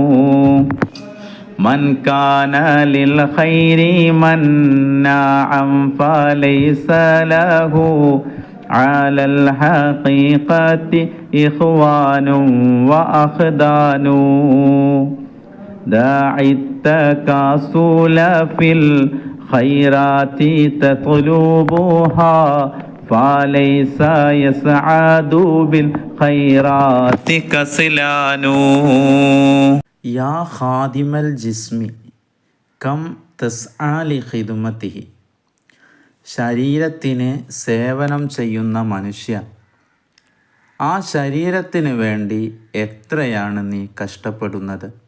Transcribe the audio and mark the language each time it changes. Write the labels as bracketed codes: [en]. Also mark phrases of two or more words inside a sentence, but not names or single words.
[ar] من كان للخير مناعا فليس له على الحقيقة إخوان وأخدان داعي التكاسل في الخيرات تطلبها فليس يسعد بالخيرات كسلان يا خادم الجسم كم تسعى لخدمته, [ml] ശരീരത്തിന് സേവനം ചെയ്യുന്ന മനുഷ്യ, ആ ശരീരത്തിന് വേണ്ടി എത്രയാണ് നീ കഷ്ടപ്പെടുന്നത്.